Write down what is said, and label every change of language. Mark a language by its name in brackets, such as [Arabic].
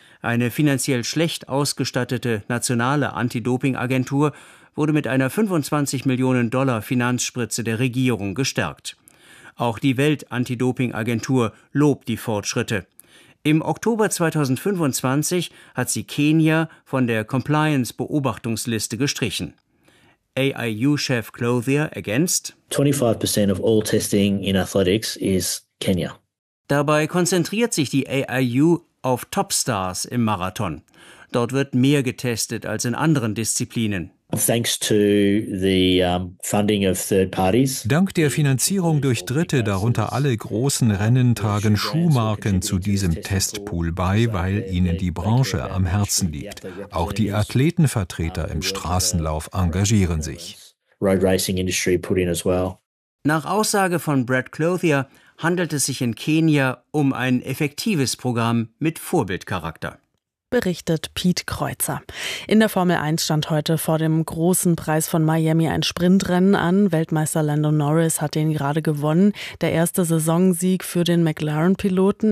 [German] Eine finanziell schlecht ausgestattete nationale Anti-Doping-Agentur wurde mit einer 25 Millionen Dollar Finanzspritze der Regierung gestärkt. Auch die Welt-Anti-Doping-Agentur lobt die Fortschritte. Im Oktober 2025 hat sie Kenia von der Compliance-Beobachtungsliste gestrichen. AIU-Chef Clothier ergänzt: [English] 25% of all testing in athletics is Kenya. [German] Dabei konzentriert sich die AIU auf Topstars im Marathon. Dort wird mehr getestet als in anderen Disziplinen. [English] Thanks to the funding of third parties. [German] Dank der Finanzierung durch Dritte, darunter alle großen Rennen, tragen Schuhmarken zu diesem Testpool bei, weil ihnen die Branche am Herzen liegt. Auch die Athletenvertreter im Straßenlauf engagieren sich. [English] Road racing industry put in as well. [German] Nach Aussage von Brad Clothier handelt es sich in Kenia um ein effektives Programm mit Vorbildcharakter. Berichtet Piet Kreuzer. In der Formel 1 stand heute vor dem großen Preis von Miami ein Sprintrennen an. Weltmeister Lando Norris hat den gerade gewonnen. Der erste Saisonsieg für den McLaren-Piloten.